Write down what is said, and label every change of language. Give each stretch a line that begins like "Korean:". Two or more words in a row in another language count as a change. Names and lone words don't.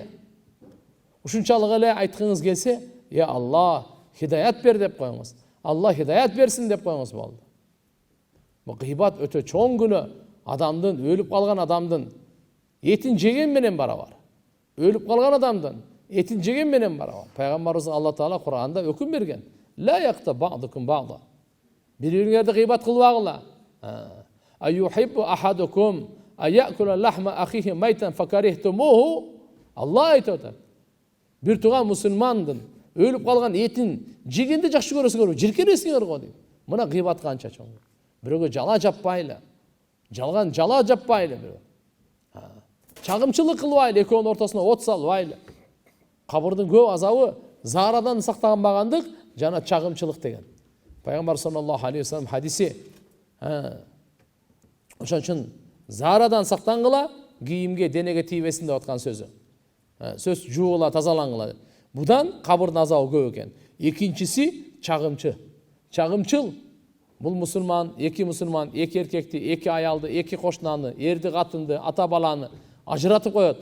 Kyrgyz: Ушунчалык эле айткыңыз келсе,
Arabic: يا الله,
Kyrgyz: хидаят бер деп коюңуз. Алла хидаят берсин деп коюңуз болду. Бул гыйбат өтө чоң күнөө. Адамдын, өлүп калган адамдын этин жеген менен барабар. Өлүп калган адамдын этин жеген менен барабар. Пайгамбарыбыз Алла таала Кур'анда өкүм берген.
Arabic: لا يغتب بعضكم بعضا.
Kyrgyz: Бириңерди гыйбат кылбагыла.
Arabic: أيحب أحدكم أن يأكل لحم أخيه ميتا فكرهتموه.
Kyrgyz: Алла айтат. Бир туган мусулмандын өлүп калган этин жегенди жакшы көрөсүңөр, жиркенесиңер го дейт. Мына гыйбат канча чоң. Бирөөгө жала жаппайлы. Жалган жала жаппайлы бирөө. Чагымчылык кылбайлы, экөөнүн ортосуна от салбайлы. Кабырдын көп азабы заарадан сактанбагандык жана чагымчылык деген. Пайгамбар
Arabic: صلى الله عليه وسلم
Kyrgyz: хадиси. Ошон үчүн заарадан сактангыла, кийимге, денеге тийбесин деп аткан сөзү. Сөз жуугула, тазалангыла. Будан кабырдын азабы көп экен. Экинчиси чагымчы. Чагымчыл бул мусулман, эки эркекти, эки аялды, эки кошунаны, эрди катынды, ата баланы ажыратып коет.